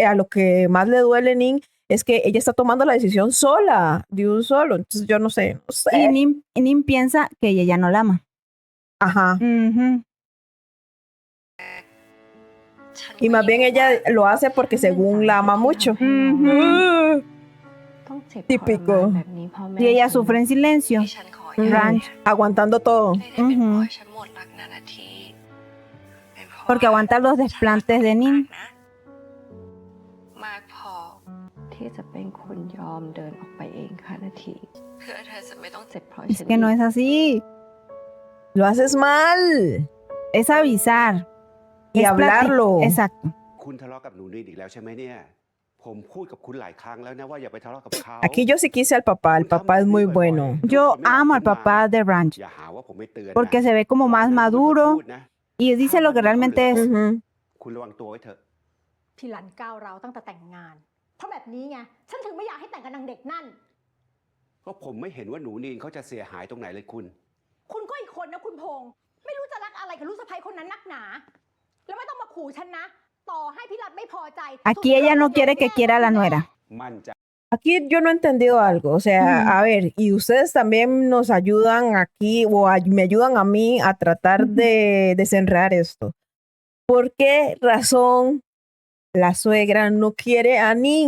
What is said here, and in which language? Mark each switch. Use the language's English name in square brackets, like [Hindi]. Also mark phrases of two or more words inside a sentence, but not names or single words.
[Spanish] a lo que más le duele a Nin es que ella está tomando la decisión sola, de un solo. Entonces yo no sé, no sé. Y Nin piensa que ella ya no la ama. Ajá. Ujú. [Thai] ฉัน [Spanish] Y más bien ella lo hace porque según la ama mucho. [Thai] ให้น้อง [Spanish] Ujú. [Thai] ต้องเจ็บ [Spanish] Típico [Thai] ทรมานแบบนี้พ่อแม่ [Spanish] Y ella [Thai] ฉัน [Spanish] sufre en silencio. [Thai] ที่ฉันขออย่าง [Spanish] Ranch. Aguantando todo. [Thai] ไม่ได้เป็นเพ อือหือ ราะฉันหมดรักนะนาทีเป็นเพราะ [Spanish] Porque aguanta los [Thai] ฉันรัก [Spanish] desplantes de [Thai] น้อง [Spanish] Nin. [Thai] มากนะมากพอ ที่จะเป็นคนยอมเดินออกไปเองค่ะนาที ถพื่อเธอจะไม่ต้อง เจ็บเพราะ [Spanish] Es [Thai] ฉัน [Spanish] que no es así. Lo haces mal. Es avisar. Y Es hablarlo. Exacto. [Thai] คุณทะเลาะกับหนูนิดอีกแล้วใช่ไหมเนี่ย ผมพูดกับคุณหลายครั้งแล้วนะว่าอย่าไปทะเลาะกับเขา [Spanish] Aquí yo sí quise al papá. El papá es muy bueno. Yo amo al papá de Ranch [Thai] อย่าหาว่าผมไม่เตือนนะ [Spanish] porque se ve como más maduro [Thai] พูดนะ [Spanish] y dice lo que realmente es. Ujú. [Thai] คุณระวังตัวไว้เถอะ พี่รันก้าวร้าวตั้งแต่แต่งงาน เพราะแบบนี้ไง ฉันถึงไม่อยากให้แต่งกับนางเด็กนั่น เพราะผมไม่เห็นว่าหนูนีนเขาจะเสียหายตรงไหนเลยคุณ คุณก็อีกคนนะคุณพงษ์ไม่รู้จะรักอะไรกับลูกสะใภ้คนนั้นนักหนา แล้วไม่ต้องมาขู่ฉันนะ ต่อให้พี่รันไม่พอใจ [Spanish] Aquí ella no quiere que quiera a la nuera. [Thai] มั่นใจ [Spanish] Aquí yo no he entendido algo. O sea, a ver, y ustedes también nos ayudan aquí o me ayudan a mí a tratar de desenredar esto. ¿Por qué razón la suegra no quiere a Nin?